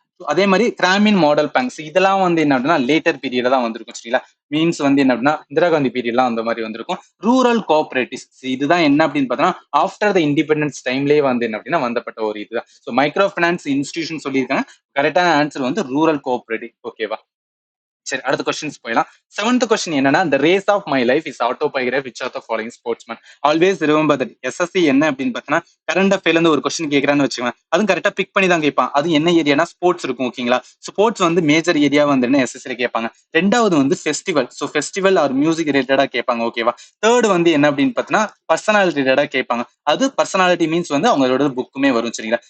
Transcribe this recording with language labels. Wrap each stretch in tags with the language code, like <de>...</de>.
<ta>அதே மாதிரி Gramin model banks இதெல்லாம் வந்து என்ன அப்படின்னா லேட்டர் பீரியட்ல தான் வந்திருக்கும் சரிங்களா. மீன்ஸ் வந்து என்ன அப்படின்னா இந்திரா காந்தி பீரியட்லாம் அந்த மாதிரி வந்திருக்கும். ரூரல் கோஆபரேட்டிவ்ஸ் இதுதான் என்ன அப்படின்னு பார்த்தோம்னா ஆஃப்டர் த இண்டிபெண்டன்ஸ் டைம்லேயே வந்து என்ன அப்படின்னா வந்தப்பட்ட ஒரு இதுதான். ஸோ மைக்ரோ ஃபினான்ஸ் இன்ஸ்டிடியூஷன் சொல்லியிருக்காங்க. கரெக்டான ஆன்சர் வந்து ரூரல் கோஆபரேட்டிவ் ஓகேவா. சரி அடுத்த கொஸ்டின்ஸ் போயிடலாம்.</ta> <en>7th</en> <ta>கொஸ்டின் என்னன்னா</ta> <en>the race of my life is autobiography which of the following sportsman. Always remember that.</en> <ta>SSC என்ன அப்படின்னு பார்த்தீங்கன்னா கரண்ட் அஃபேர்ல இருந்து ஒரு கொஸ்டின் கேட்கறான்னு வச்சுக்கோங்க, அதுவும் கரெக்டா பிக் பண்ணி தான் கேட்பான். அது என்ன ஏரியானா ஸ்போர்ட்ஸ் இருக்கும் ஓகேங்களா. ஸ்போர்ட்ஸ் வந்து மேஜர் ஏரியா வந்து என்ன எஸ்எஸ்சில கேட்பாங்க. ரெண்டாவது வந்து festival, so festival R music ரிலேட்டடா கேட்பாங்க ஓகேவா. தேர்ட் வந்து என்ன அப்படின்னு பார்த்தீங்கன்னா பர்சனாலிட்டி ரிலேட்டடா கேட்பாங்க. அது பர்சனாலிட்டி மீன்ஸ் வந்து அவங்களோட புக்குமே வரும் சரிங்களா.</ta>